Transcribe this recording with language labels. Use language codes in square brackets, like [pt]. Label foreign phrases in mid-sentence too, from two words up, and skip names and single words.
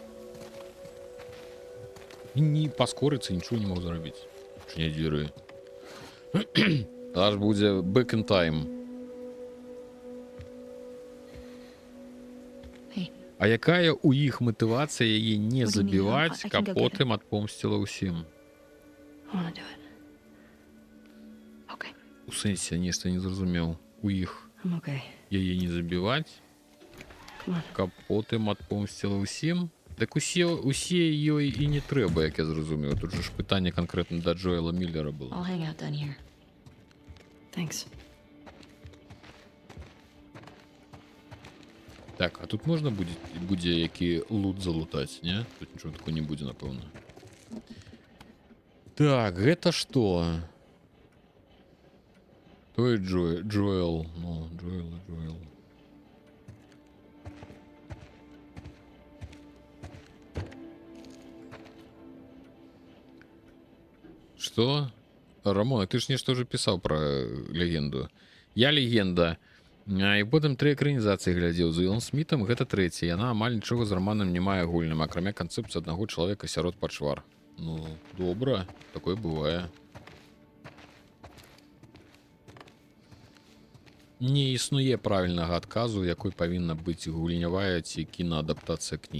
[be] Не паскорыцца, нічого не мог зрабіць. Чыняць дзверы. Аж будзе [en] back in time. Hey, [be] А якая у іх матывацыя яе не [en] What do you need, [be] забіваць, [en] I can [be] каб [en] go get [be] потым адпомсціла ўсім? [en] I want to do it. okay. [be] У сэнсе нешта не зразумеў. У іх [en] I'm okay. [be] яе не забіваць, [en] Come on. [be] каб потым адпомсціла ўсім? Так усе ёй і не трэба, як я зразумеў. Тут же ж пытанне канкрэтна да Джоэла Міллера было. [en] I'll hang out down here. Thanks. [be] Так, а тут можна будзе які лут залутаць, не? Тут нічого такого не будзе, напэўна. Так, гэта што? Той Джоэл. Ну, Джоэл. Что? Рамон, ты ж нешта уже пісаў пра легенду. Я легенда. І потым 3 экранізацыі глядзеў з Уілом Смітам, гэта 3. Яна амаль нічога з раманам не мае агульным, акрамя канцэпцыі аднаго чалавека сярод пачвар. Ну, добра, такое бывае. Не існуе правільнага адказу, якой павінна быць гульнявая ці кінаадаптацыя кнігі.